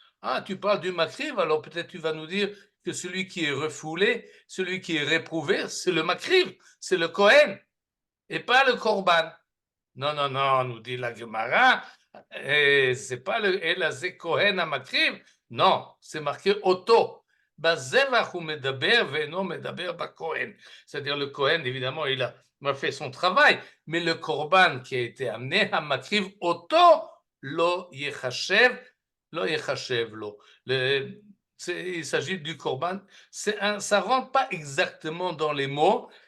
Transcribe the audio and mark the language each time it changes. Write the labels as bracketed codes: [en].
[fr] Ah, tu parles du makriv, alors peut-être tu vas nous dire que celui qui est refoulé, celui qui est réprouvé, c'est le makriv, c'est le Kohen, et pas le korban. Non, non, non, nous dit la Gemara, c'est pas le Elazé Kohen à makriv, non, c'est marqué auto. [he] בזבח הוא מדבר ואינו מדבר בכהן. [fr] C'est-à-dire le Kohen, évidemment, il a fait son travail, mais le Korban qui a été amené, [he] המקריב אותו לא יחשב, לא יחשב לו. [fr] Il s'agit du Korban. Ça ne rentre pas exactement dans les mots.